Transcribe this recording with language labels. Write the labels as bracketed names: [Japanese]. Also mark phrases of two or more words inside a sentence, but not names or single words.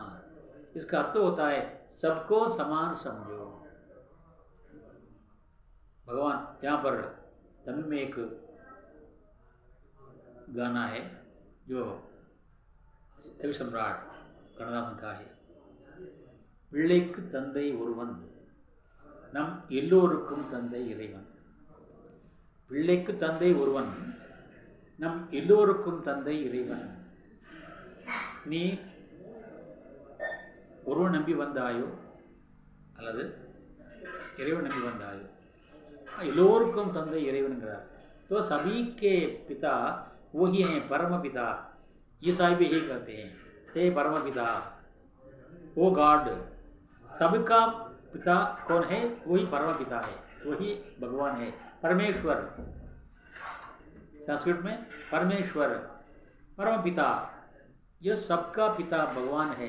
[Hindi] इसका अर्थ होता है सबको समान समझो। भगवान यहाँ पर तमिल में एक गाना है जो कवि सम्राट कண்ணதாசன் का है। [Tamil] பிள்ளைக்கு தந்தை ஒருவன், நம் எல்லோருக்கும் தந்தை இறைவன்। பிள்ளைக்கு தந்தை ஒருவன், நம் எல்லோருக்கும் தந்தை இறைவன்। நீ ஒருவன் நம்பி வந்தாயோ அல்லது இறைவன் நம்பி வந்தாயோ, எல்லோருக்கும் தந்தை இறைவன்கிறார்। [Hindi] तो सभी के पिता वही हैं, परम पिता। ईसाई भी यही कहते हैं, हे परम पिता, वो गॉड। सबका पिता कौन है? वही परम पिता है, वही भगवान है, परमेश्वर। संस्कृत में परमेश्वर, परम पिता, ये सबका पिता भगवान है।